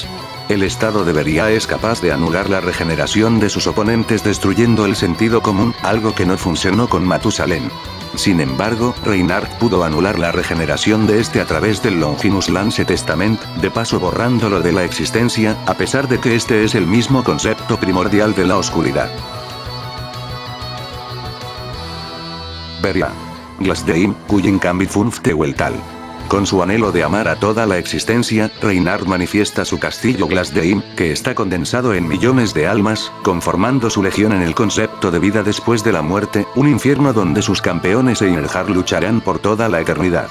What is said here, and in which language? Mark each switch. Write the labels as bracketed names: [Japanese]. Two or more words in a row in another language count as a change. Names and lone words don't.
[Spanish] El estado de Beria es capaz de anular la regeneración de sus oponentes destruyendo el sentido común, algo que no funcionó con Matusalén. Sin embargo, Reinhard pudo anular la regeneración de este a través del Longinus Lance Testament, de paso borrándolo de la existencia, a pesar de que este es el mismo concepto primordial de la oscuridad. Beria. Glasdeim, cuyen cambi funfte tal. Con su anhelo de amar a toda la existencia, Reinhard manifiesta su castillo Glasdeim, que está condensado en millones de almas, conformando su legión en el concepto de vida después de la muerte, un infierno donde sus campeones e Einherjar lucharán por toda la eternidad.